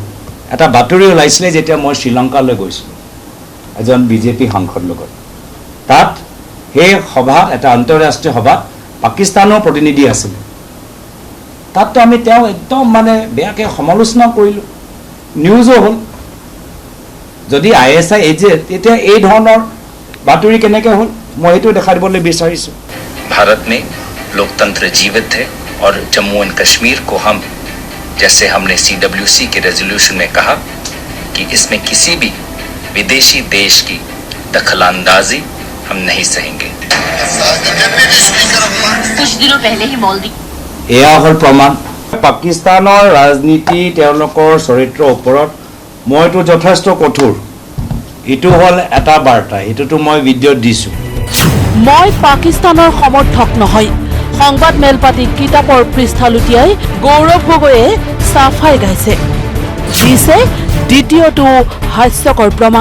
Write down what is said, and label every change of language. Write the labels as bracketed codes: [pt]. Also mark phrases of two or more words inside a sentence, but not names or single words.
[as] এটা বাতৰি ওলাইছিলে যেতিয়া মই শ্ৰীলংকালৈ গৈছিলোঁ এজন বিজেপি সাংসদ লগত তাত সেই সভা এটা আন্তঃৰাষ্ট্ৰীয় সভাত পাকিস্তানৰ প্ৰতিনিধি আছিলে তাততো আমি তেওঁ একদম মানে বেয়াকৈ সমালোচনা কৰিলোঁ নিউজো হ'ল যদি ISI এজেণ্ট তেতিয়া এই ধৰণৰ বাতৰি কেনেকৈ হ'ল মই এইটো দেখাই দিবলৈ বিচাৰিছোঁ [hi] भारत में लोकतंत्र जीवित है और जम्मू एंड कश्मीर को हम जैसे हमने CWC के रेजोल्यूशन में कहा कि इसमें किसी भी विदेशी देश की दखलंदाजी हम नहीं सहेंगे कुछ दिनों पहले ही मॉलदीव [as] এয়া হ'ল প্ৰমাণ পাকিস্তানৰ ৰাজনীতি তেওঁলোকৰ চৰিত্ৰৰ ওপৰত মইতো যথেষ্ট কঠোৰ এইটো হ'ল এটা বাৰ্তা এইটোতো মই ভিডিঅ'ত দিছোঁ মই পাকিস্তানৰ সমৰ্থক নহয় সংবাদ মেলপাতি কিতাপৰ পৃষ্ঠা লুটিয়াই গৌৰৱ গগৈয়ে চাফাই গাইছে দিছে দ্বিতীয়টো হাস্যকৰ প্ৰমাণ